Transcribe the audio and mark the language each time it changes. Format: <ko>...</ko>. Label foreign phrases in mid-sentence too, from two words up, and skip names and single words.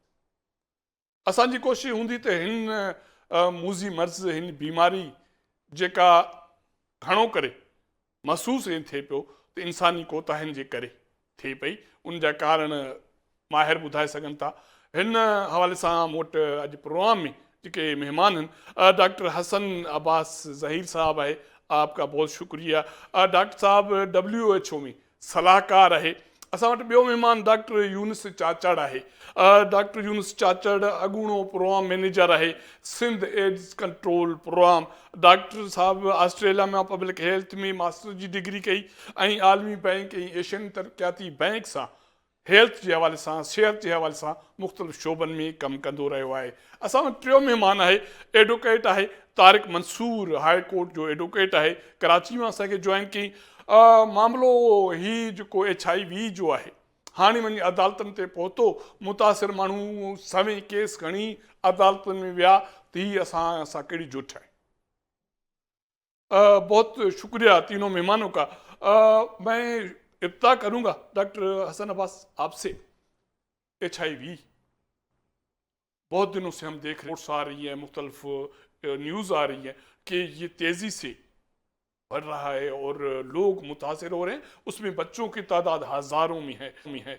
<sd>असांजी कोशिशि हूंदी त हिन मूज़ी मर्ज़, हिन बीमारी जेका घणो करे महसूसु थिए पियो त इंसानी कोताहियुनि जे करे थिए पई, उन जा कारण माहिर ॿुधाए सघनि था। हिन हवाले सां मूं वटि अॼु प्रोग्राम में जेके महिमान आहिनि, डॉक्टर हसन अब्बास ज़हीर साहब आहे,</sd> <ur>آپ کا بہت شکریہ.</ur> <sd>डॉक्टर साहब WHO में सलाहकार आहे। असां वटि ॿियो महिमान डॉक्टर यूनुस चाचड़ आहे। डॉक्टर यूनुस चाचड़ अॻूणो प्रोग्राम मैनेजर आहे, सिंध एड्स कंट्रोल प्रोग्राम। डॉक्टर साहब ऑस्ट्रेलिया में पब्लिक हेल्थ में मास्टर जी डिग्री कई ऐं आलमी बैंक ऐं एशियन तरक़ियाती बैंक सां हेल्थ जे हवाले सां, सिहत जे हवाले सां मुख़्तलिफ़ शोबनि में कमु कंदो रहियो आहे। असां वटि टियों महिमान आहे, एडवोकेट आहे तारिक मंसूर, हाई कोर्ट जो एडवोकेट आहे, कराची में असांखे जॉइन कई। मामिलो ही जेको HIV जो आहे, हाणे वञी अदालतनि ते पहुतो, मुतासिर माण्हू सवें केस खणी अदालतनि में विया त हीअ असां कहिड़ी जुठ आहे।</sd> <ur>بہت شکریہ تینوں مہمانوں کا. میں ابتدا کروں گا ڈاکٹر حسن عباس آپ سے. HIV بہت دنوں سے ہم دیکھ رہے ہیں، آ رہی ہے، مختلف نیوز آ رہی ہے کہ یہ تیزی سے بڑھ رہا ہے اور لوگ متاثر ہو رہے ہیں، اس میں بچوں کی تعداد ہزاروں میں ہے.</ur>